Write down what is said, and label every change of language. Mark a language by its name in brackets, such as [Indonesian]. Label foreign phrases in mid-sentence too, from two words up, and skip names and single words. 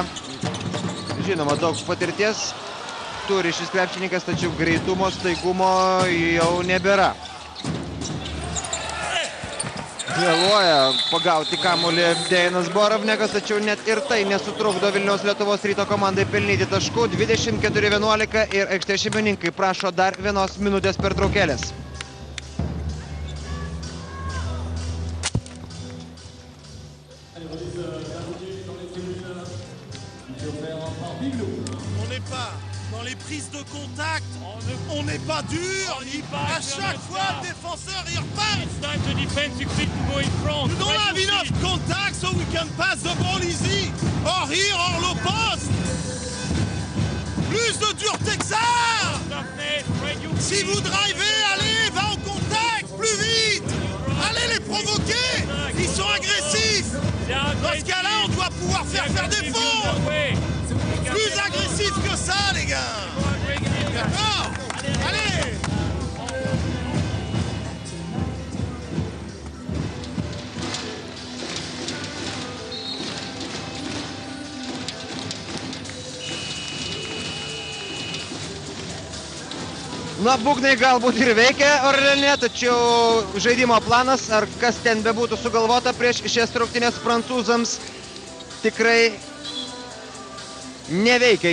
[Lithuanian] Žinoma, daug patirties turi šis krepšininkas, tačiau greitumo, staigumo jau nebėra. Vėluoja pagauti kamuolį Dejanas Borovnikas, tačiau net ir tai nesutrukdo Vilniaus Lietuvos Ryto komandai pelnyti taškų. 24-11 ir aikštės šeimininkai prašo dar 1 minutės pertraukėlės. [French] On n'est pas dans les prises de contact, on n'est pas dur, à chaque fois le défenseur il repart. [English] It's time the defense succeed to go in front. You don't have enough contact so we can pass the ball easy, or here or low post. [French] Plus de dureté que ça. Si vous drivez, allez, va au contact, plus vite. Allez les provoquer, ils sont agressifs. Dans ce cas-là, on doit pouvoir faire des fautes. Plus agressif que ça, les gars. D'accord? Allez. [Lithuanian] Na, būgnai galbūt ir veikia Orleane, tačiau žaidimo planas, ar kas ten bebūtų sugalvota prieš šias rungtynes prancūzams, tikrai neveikia.